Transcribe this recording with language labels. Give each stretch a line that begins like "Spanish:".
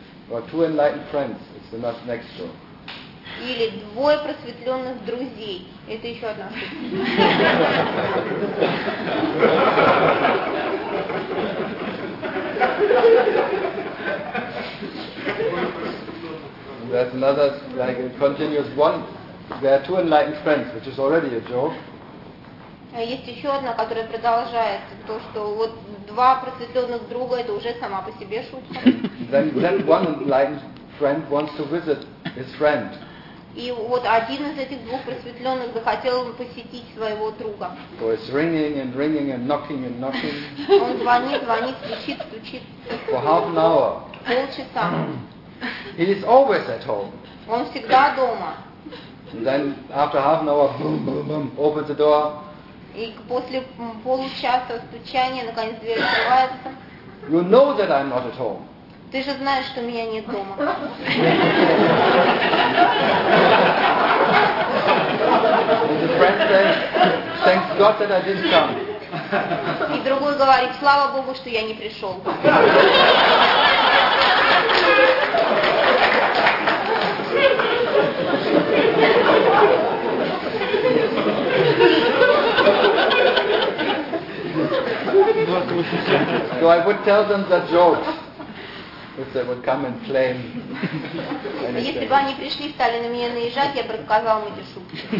English: Or two enlightened friends, it's enough next door.
Russian: Или двое просветленных друзей. Это еще одна ошибка.
English: That's another, like, a continuous one. There are two enlightened friends, which is already a joke.
Russian: Есть еще одна, которая продолжает то, что вот два просветленных друга это уже сама по себе шутка.
English: Then one enlightened friend wants to visit his friend.
Russian: И вот один из этих двух просветленных захотел посетить своего друга.
English: So it's ringing and ringing and knocking and knocking.
Russian: Он звонит, звонит, стучит, стучит.
English: For half an hour.
Russian: Полчаса.
English: He is always at home.
Russian: Он всегда дома.
English: And then after half an hour, boom, boom, boom, open the door.
Russian: И после получаса стучания наконец дверь открывается.
English: You know that I'm not at home.
Russian: Ты же знаешь, что меня нет дома.
English: And the friend says, thanks God that I didn't come.
Russian: И другой говорит, слава Богу, что я не пришел.
English: So I would tell them the jokes if they would come and claim.
Russian: Если бы они пришли и стали на меня наезжать, я бы рассказал им эти шутки.